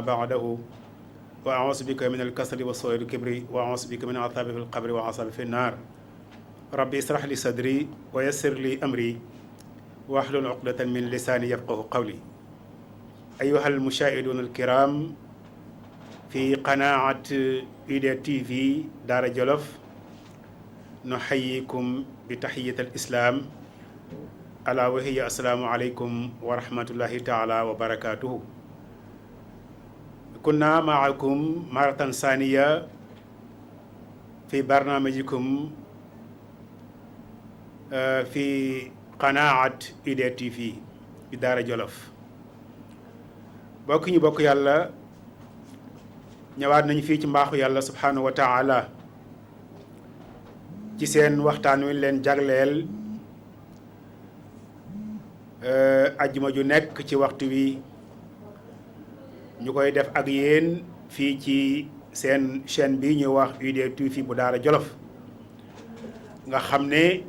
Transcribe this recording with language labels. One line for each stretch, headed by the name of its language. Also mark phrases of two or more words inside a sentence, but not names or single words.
Arabic: بعده وأعوذ بك من الكسل والسوء والكبر وأعوذ بك من عذاب في القبر وعذاب في النار ربي اشرح لي صدري ويسر لي أمري واحلل عقدة من لساني يفقه قولي أيها المشاهدون الكرام في قناة إيديا تي في دار جولوف نحييكم بتحية الإسلام ألا وهي السلام عليكم ورحمة الله تعالى وبركاته كنا معكم مرة ثانية في برنامجكم في قناة إيديا تي في دار جولوف
Wolof: bokk ñu bokk yàlla ñëwaat nañu fii ci mbaaxu yàlla
Arabic: سبحانه وتعالى
Wolof: ci seen waxtaan wi leen jagleel ajjuma ju nekk ci waxtu wi ñu koy def ak yéen fii ci seen chaîne bi ñuy wax UD TV bu Daara Jolof nga xam ne